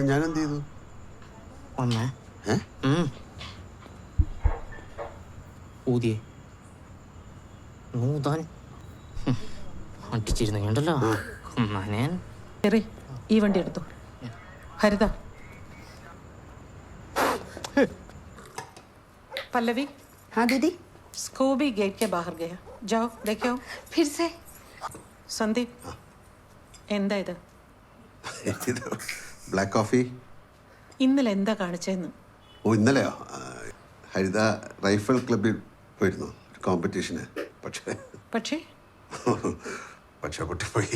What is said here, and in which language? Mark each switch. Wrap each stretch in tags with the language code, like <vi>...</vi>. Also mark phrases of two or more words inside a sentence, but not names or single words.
<ml>ഞാൻ എന്ത് ചെയ്തു? വന്നേ ഊതിയേ നൂതാൻ അടിച്ചിരുന്നുണ്ടല്ലോ. ഞാൻ ഈ വണ്ടി എടുത്തു. ഹരിത,</ml> <hi>पल्लवी. हाँ दीदी. स्कूबी गेट के बाहर गया, जाओ देखो. फिर से संदीप,</hi> <ml>എന്താ ഇത്?</ml> <en>black coffee.</en> <ml>ഇന്നലെ എന്താ കാണിച്ചെന്ന്? ഓ, ഇന്നലെയോ? ഹരിത</ml> <en>rifle clubil</en> <ml>പോയിരുന്നു കോമ്പറ്റീഷന്. പക്ഷേ പൊട്ടിപ്പോയി.</ml>